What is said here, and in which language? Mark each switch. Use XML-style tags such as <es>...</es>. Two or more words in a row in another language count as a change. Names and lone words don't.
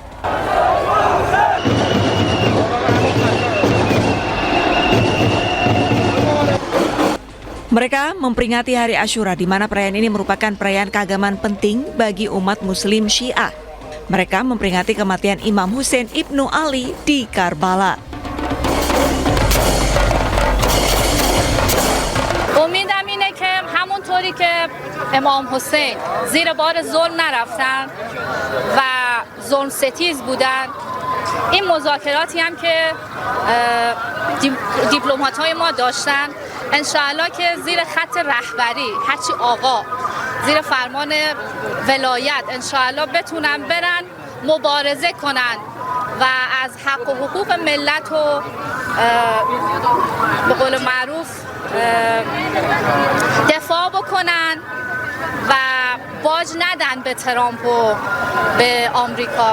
<id>Mereka memperingati Hari Asyura, di mana perayaan ini merupakan perayaan keagamaan penting bagi umat Muslim Syiah. Mereka memperingati kematian Imam Hussein Ibnu Ali di Karbala.</id> <fa>امیدم اینه که همونطوری که امام حسین زیر بار ظلم نرفتن و ظلم ستیز بودن، این مذاکراتی هم که دیپلمات‌های ما داشتن انشاءالله که زیر خط رهبری هرچی آقا زیر فرمان ولایت انشاءالله بتونن برن مبارزه کنن و از حق و حقوق ملت و به قول معروف دفاع بکنن و باج ندن به ترامپ و به آمریکا.</fa>